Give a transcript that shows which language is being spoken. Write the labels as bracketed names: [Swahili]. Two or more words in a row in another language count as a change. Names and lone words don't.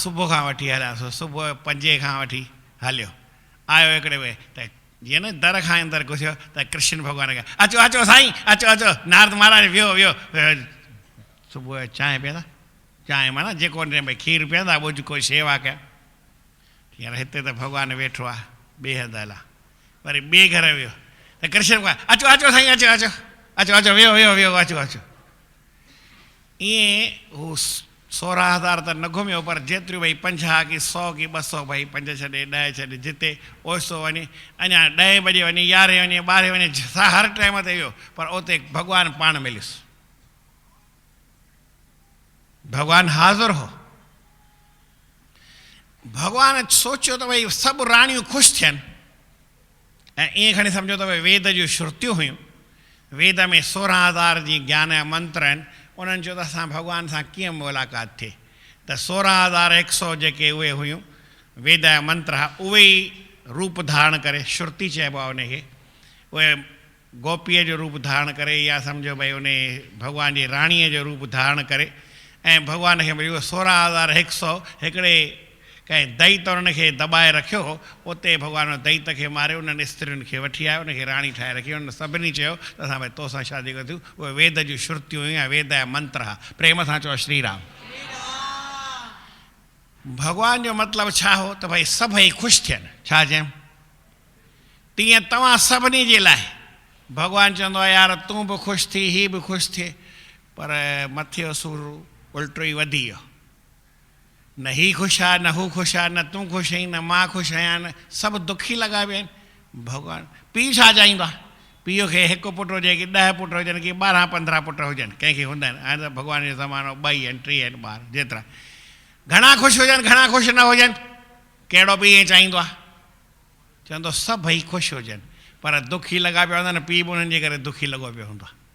[Sindhi] सुबुह खां वठी हलियासीं सुबुह 5 खां वठी हलियो आयो हिकिड़े वे त जीअं न दर खां अंदरि घुसियो त कृष्ण भॻवान खे अचो अचो साईं अचो अचो नारद महाराज वियो वियो सुबुह जो चांहि पीअंदा चांहि माना जेको भई खीरु पीअंदा ॿुझ कोई शेवा कया हींअर हिते त भॻवानु वेठो आहे ॿिए हंधि हला वरी ॿिए घर वियो त कृष्ण भॻवान अचो अचो साईं अचो अचो अचो अचो वियो वियो वियो अचो अचो ईअं हू 16,000 त न घुमियो पर जेतिरियूं भई 50 की 100 की 200 भई 5 छॾे 10 छॾे जिते ओसो वञे अञा 10 बजे वञे 11 वञे 12 वञे हर टाइम ते वियो पर उते भॻवानु पाण मिलियुसि भॻवानु हाज़ुर हो भॻवानु सोचियो त भई सभु राणियूं ख़ुशि थियनि ऐं ईअं खणी सम्झो त भई वेद जूं श्रुतियूं हुयूं वेद में 16,000 जी ज्ञान जा मंत्र आहिनि उन्हनि चयो त असां भॻवान सां कीअं मुलाक़ात थिए त 16,100 जेके उहे हुयूं वेद जा मंत्र उहे ई रूप धारण करे श्रुति चइबो आहे उनखे उहे गोपीअ जो रूप धारण करे या सम्झो भई उन भॻवान जी राणीअ जो रूप धारण करे ऐं भॻवान खे मिलियो 16,100 हिकिड़े कंहिं दैत उनखे दॿाए रखियो उते भॻवान दैत खे मारियो उन्हनि स्त्रियुनि खे वठी आयो उनखे राणी ठाहे रखी उन सभिनी चयो त असां भई तोसां शादी कयूं उहे वेद जूं श्रुतियूं हुयूं ऐं वेद जा मंत्र हुआ प्रेम सां चओ श्री राम भॻवान जो मतिलबु छा हो त भई सभई ख़ुशि थियनि छा चयमि तीअं तव्हां सभिनी जे लाइ भॻवानु चवंदो आहे यार तूं बि ख़ुशि थी हीअ बि ख़ुशि थिए पर मथे जो सूरु उल्टो ई वधी वियो न ही ख़ुशि आहे न हू ख़ुशि आहे न तूं ख़ुशि आहीं न मां ख़ुशि आहियां न सभु दुखी लॻा पिया आहिनि भॻवानु पीउ छा चाहींदो आहे पीउ खे हिकु पुटु हुजे की 10 पुट हुजनि की 12-15 पुट हुजनि कंहिंखे हूंदा आहिनि हाणे त भॻवान जो ज़मानो 2 आहिनि 3 आहिनि ॿार जेतिरा घणा ख़ुशि हुजनि घणा ख़ुशि न हुजनि कहिड़ो बि ईअं चाहींदो आहे चवंदो सभई ख़ुशि हुजनि पर दुखी लॻा पिया हूंदा आहिनि पीउ बि उन्हनि जे करे दुखी लॻो पियो हूंदो आहे